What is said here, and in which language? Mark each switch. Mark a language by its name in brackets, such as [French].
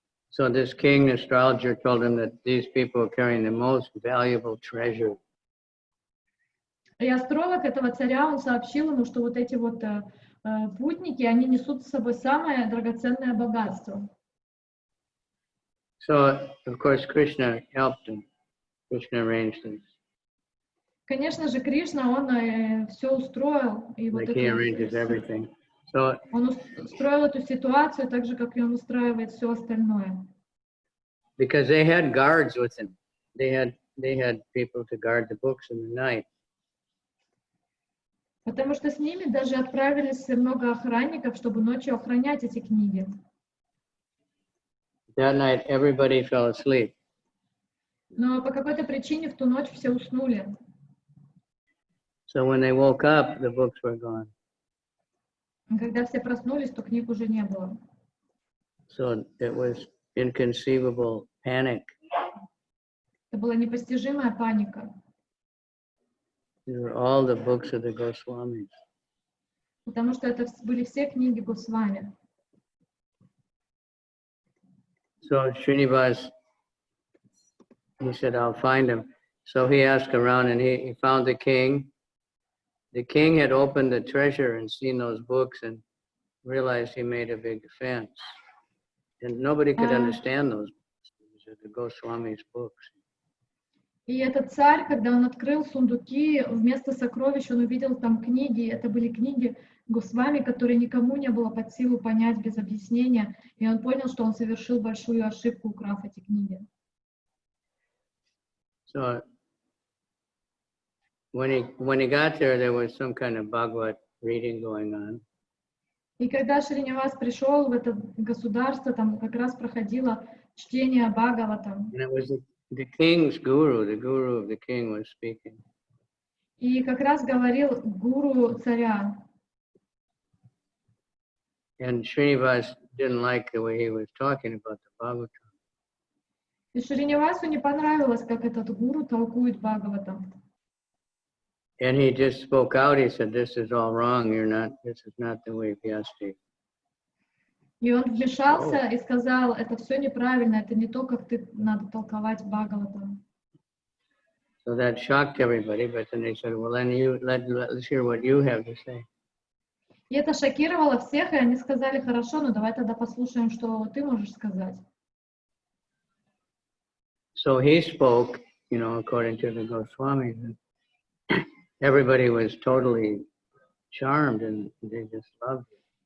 [English] So this king, the astrologer, told him that these people are carrying the most valuable treasure. [Russian] И астролог этого царя, он сообщил ему, что вот эти вот путники, они несут с собой самое драгоценное богатство. [English] So, of course, Krishna helped him. Krishna arranged this. [Russian] Конечно же, Кришна, он все устроил. И [English] Like [Russian] вот [English] he arranges everything. So, [Russian] он устроил эту ситуацию так же, как и он устраивает все остальное. [English] because they had guards with him. They had people to guard the books in the night. [Russian] Потому что с ними даже отправились много охранников, чтобы ночью охранять эти книги. [English] That night, everybody fell asleep. [Russian] Но по какой-то причине в ту ночь все уснули. [English] So when they woke up, the books were gone. [Russian] И когда все проснулись, то книг уже не было. [English] So it was inconceivable panic. [Russian] Это была непостижимая паника. [English] These were all the books of the Goswamis. [Russian] Потому что это были все книги Госвами. [English] So Srinivas, he said, I'll find him. So he asked around and he found the king. The king had opened the treasure and seen those books and realized he made a big offense. And nobody could understand those books. These are the Goswami's books. [Russian] И этот царь, когда он открыл сундуки, вместо сокровищ он увидел там книги. Это были книги Госвами, которые никому не было под силу понять без объяснения. И он понял, что он совершил большую ошибку, украв эти книги. [English] So when he got there was some kind of Bhagavad reading going on. [Russian] И когда Шринивас пришел в это государство, там как раз проходило чтение Бхагавата. [English] And it was the king's guru, the guru of the king was speaking. [Russian] И как раз говорил гуру царя. [English] And Srinivas didn't like the way he was talking about the Bhagavatam. [Russian] И Шринивасу не понравилось, как этот гуру толкует Бхагаватам. [English] And he just spoke out. He said, "This is all wrong. This is not the way Vyasti." [Russian] И он вмешался и сказал, это все неправильно, это не то, как ты надо толковать Бхагаватам. [English] So that shocked everybody, but then they said, well, then let's hear what you have to say. [Russian] И это шокировало всех, и они сказали, хорошо, ну давай тогда послушаем, что ты можешь сказать. [English] So he spoke, you know, according to the Goswamis, and everybody was totally charmed and they just loved it.